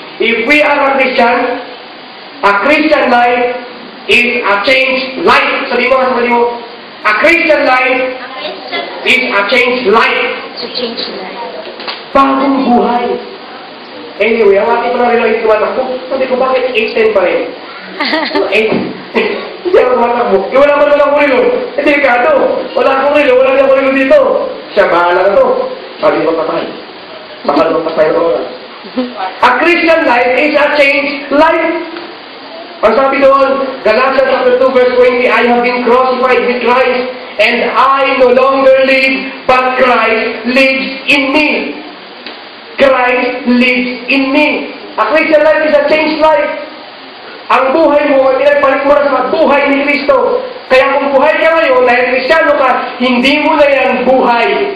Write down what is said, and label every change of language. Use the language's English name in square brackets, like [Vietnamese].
[English] If we are a Christian life is a changed life. [Filipino] Sabi mo, [English] a Christian life is a changed life. To change life. [Filipino] Bagong buhay. Anyway, ang ating panarilang ito tumatakbo. Sabi ko, bakit 8:10 pa rin? 8. Hindi ako tumatakbo. Wala man walang kurilo. Delikado. Wala akong kurilo. Wala akong kurilo dito. Siya, bahala na to. Sabi ko, patay. Baka lumapatay ko. [English] A Christian life is a changed life. [Filipino] Ang sabi doon, [English] Galatians chapter 2 verse 20, I have been crucified with Christ, and I no longer live, but Christ lives in me. Christ lives in me. A Christian life is a changed life. [Filipino] Ang buhay mo ay pinagpalit mo na sa buhay ni Kristo. Kaya kung buhay ka ngayon, dahil Kristiyano ka, hindi mo na yan buhay.